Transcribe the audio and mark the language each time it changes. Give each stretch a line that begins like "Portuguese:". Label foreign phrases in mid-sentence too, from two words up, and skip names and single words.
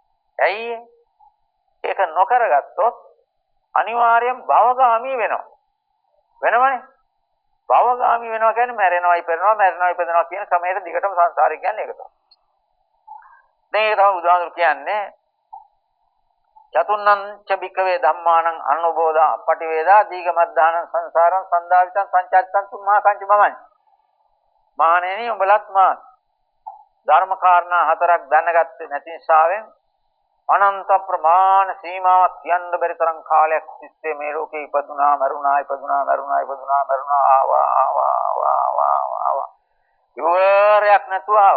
Sinhala: ඇයි ඒක නොකරගත්තොත් අනිවාර්යෙන් භවගාමී වෙනවා. වෙනවනේ. භවගාමී වෙනවා කියන්නේ මැරෙනවයි පෙරෙනවා මැරෙනවයි පෙරෙනවා කියන ක්‍රමයට දිගටම සංසාරේ කියන්නේ ඒක තමයි. දැන් ඒක තමයි බුදුහාමුදුරු කියන්නේ
Pali: චතුන්නං ච භික්ඛවේ ධම්මානං අනුබෝධා පටිවේදා දීගමද්ධානං සංසාරං සන්දාවිතං සංචාරිතං තුම්මා කංච මමයි.
Sinhala: මහණෙනි උඹලත් මා ධර්ම කාරණා හතරක් දැනගත්තේ නැති නිසාවෙන් අනන්ත ප්‍රමාණ සීමාවක් කියන්න බැරි තරම් කාලයක් තිස්සේ මේ ලෝකේ ඉපදුනා මරුණා ආවා ඉවරයක් නැතුව ආවා.